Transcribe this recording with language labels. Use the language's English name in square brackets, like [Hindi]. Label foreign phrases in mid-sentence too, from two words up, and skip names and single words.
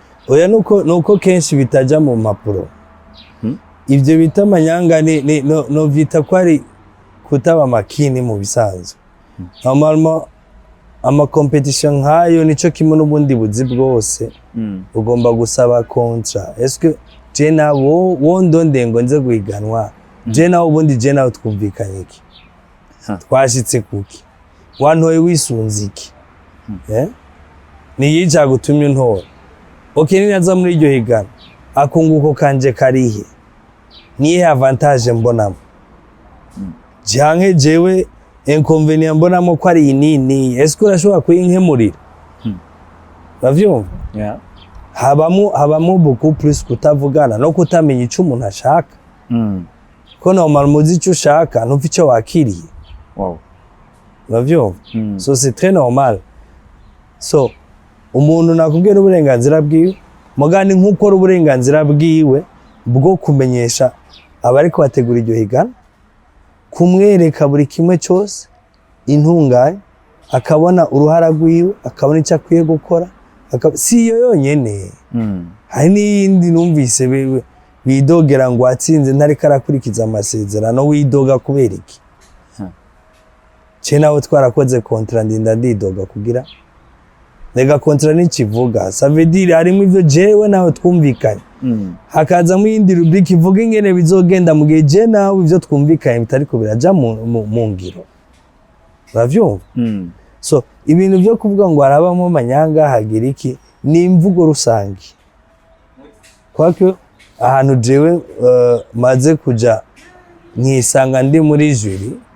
[Rundi] oya nuko kenshi bitaja mu mpapuro ivyo bita amanyanga no vyita ko ari kutaba makini mu bisanzwe normalement ama competition nkayo nico kimwe n'ubundi buzi bwose ugomba gusaba contrat [French] est-ce que [Rundi] je nawo wondonde ngo nze guhiganwa je nawo ubundi je nawo twumvikanye iki twashitse kuki wantoye wisunze iki niyija gutumye untora okay ninaza muri iryo higana akunguko kanje karihe niye avantage mbonamo janke jewe inconvenient mbonamo ko ari nini est-ce que urashobora kuyinkemurira bavyumva habamo [French] beaucoup plus [Rundi] kutavugana no kutamenya ico umuntu ashaka ko normal muzi ico ushaka ntupfa ico wakiriye bavyumva so [French] c'est très normal [Rundi] so umuntu nakubwira uburenganzira bwiwe mugani nk'ukora uburenganzira bwiwe bwo kumenyesha abari ko bategura iryo higana kumwereka buri kimwe cyose intunganye akabona uruhara rwiwe akabona icyo akwiye gukora si iyo yonyene hari n'iyindi numvise bidogera ngo atsinze ntariko arakurikiza amasezerano widoga kubera iki nawe twarakoze kontra ndinda ndidoga kugira nega kontra n'ikivuga [French] ça veut dire [Rundi] harimo ivyo jewe nawe twumvikanye hakaza mu yindi rubrique ivuga ingene bizogenda mu gihe je nawe ivyo twumvikanye bitariko biraja mu ngiro bavyumva so ibintu byo kuvuga ngo harabamo amanyanga hagira iki ni imvugo rusangi kwako ahantu jewe maze kuja nkisanga ndi muri jury